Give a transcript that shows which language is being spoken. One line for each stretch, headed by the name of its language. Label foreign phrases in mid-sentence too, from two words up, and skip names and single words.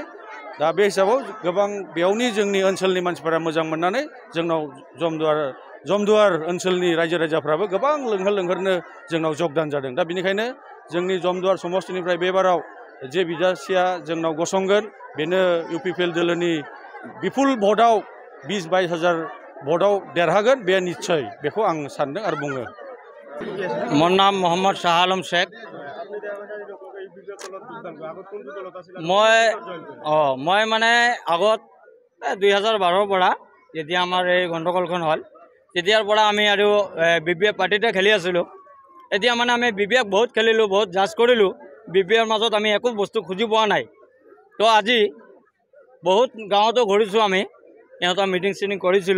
Bodo: दा बे हिसाबाव गोबां बेयावनि जोंनि ओनसोलनि मानसिफोरा मोजां मोननानै जोंनाव जमदुवार ओनसोलनि रायजो राजाफ्राबो गोबां लोंहोरनो जोंनाव जगदान जादों। दा बेनिखायनो जोंनि जमदुवार समस्तिनिफ्राय बेबाराव जे बिजाथिया जोंनाव गसंगोन बेनो इउपिपिएल दोलोनि बिपुल भटआव 20-22 हाजार भटआव देरहागोन बे निस्सय, बेखौ आं सानदों आरो बुङो।
Assamese: মোৰ নাম মহম্মদ শ্বাহ আলম শ্বেখ। মই মানে আগত 2012ৰ পৰা যেতিয়া আমাৰ এই গণ্ডগোলখন হ'ল তেতিয়াৰ পৰা আমি আৰু বিপিএফ পাৰ্টিতে খেলি আছিলোঁ। এতিয়া মানে আমি বিপিএফ বহুত খেলিলোঁ, বহুত জাজ কৰিলোঁ। বিপিএফৰ মাজত আমি একো বস্তু খুজি পোৱা নাই। তো আজি বহুত গাঁৱতো ঘূৰিছোঁ, আমি ইহঁতৰ মিটিং চিটিং কৰিছিলোঁ।